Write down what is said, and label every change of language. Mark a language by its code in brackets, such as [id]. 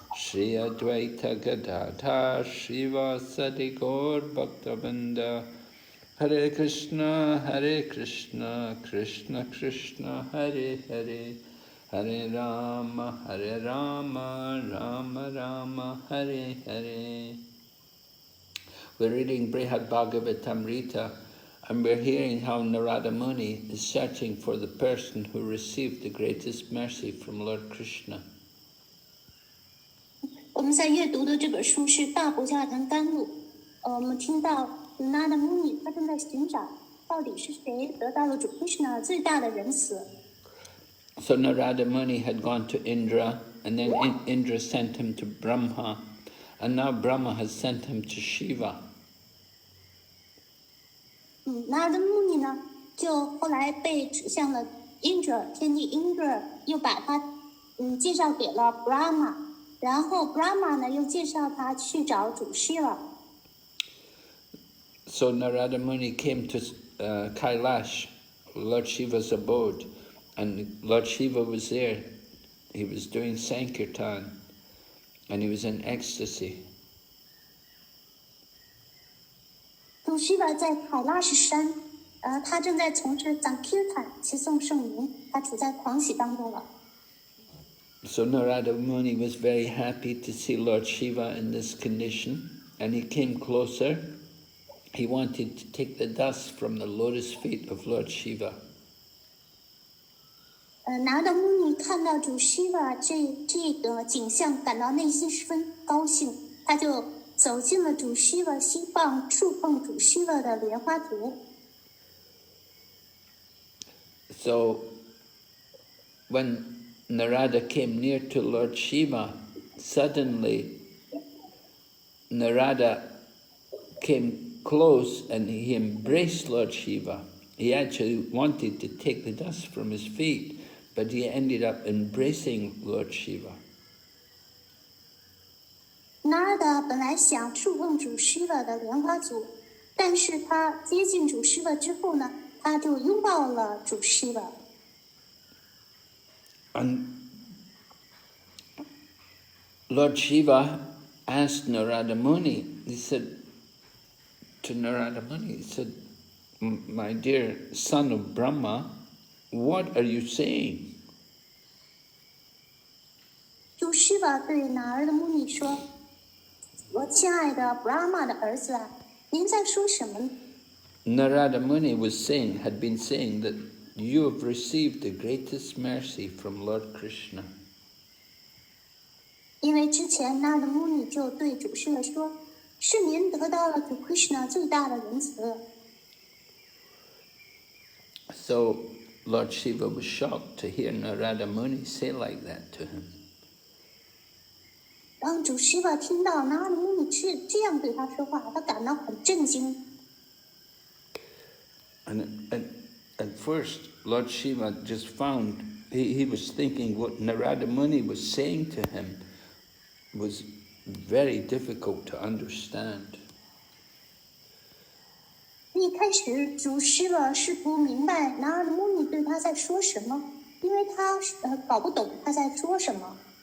[sa] Shri Advaita Gadadhar Srivasadi Gaur Bhaktabinda Hare Krishna Krishna Krishna Hare Hare Hare Rama Rama Rama Hare Hare. [en] We're reading Brhad Bhagavatamrta, and we're hearing how Narada Muni is searching for the person who received the greatest mercy from Lord Krishna. [zh] 我们在阅读的这本书是《大博加坛甘露》。我们听到纳达穆尼他正在寻找，到底是谁得到了主 Krishna 最大的仁慈。 [en] So Narada Muni had gone to Indra, and then Indra sent him to Brahma, and now Brahma has sent him to Shiva. [zh] 纳达穆尼呢，就后来被指向了 Indra 天帝 Indra， 又把他介绍给了 Brahma。然后 Brahma 呢又介绍他去找主 Shiva。 [en] So Narada Muni came to Kailash, Lord Shiva's abode, and Lord Shiva was there. He was doing Sankirtan, and he was in ecstasy. [zh] 主 Shiva 在海拉什山，他正在从事 Sankirtan 齐颂圣名，他处在狂喜当中了。 [en] So Narada Muni was very happy to see Lord Shiva in this condition, and he came closer. He wanted to take the dust from the lotus feet of Lord Shiva. [zh] 拿达穆尼看到主 Shiva 这个景象，感到内心十分高兴，他就走进了主 Shiva， 希望触碰主 Shiva 的莲花足。 [en] So when Narada came near to Lord Shiva, suddenly Narada came close and he embraced Lord Shiva. He actually wanted to take the dust from his feet, but he ended up embracing Lord Shiva. [zh] Narada 本来想触碰主 Shiva 的莲花足，但是他接近主 Shiva 之后呢，他就拥抱了主 Shiva。 [en] And Lord Shiva asked Narada Muni, he said to Narada Muni, he said, my dear son of Brahma, what are you saying? [zh] 主 Shiva 对拿尔的穆尼说：“我亲爱的 Brahma 的儿子啊，您在说什么呢？” [en] Narada Muni had been saying that you have received the greatest mercy from Lord Krishna. [zh] 因为之前拿尔的穆尼就对主 Shiva 说：“是您得到了主 Krishna 最大的仁慈。” [en] So Lord Shiva was shocked to hear Narada Muni say like that to him. [zh] 当主 Shiva 听到拿尔的穆尼是这样对他说话，他感到很震惊。 [en] And at first, Lord Shiva just found, he was thinking what Narada Muni was saying to him was very difficult to understand. [zh] 一开始，主师了试图明白拿尔穆尼对他在说什么，因为他搞不懂他在说什么。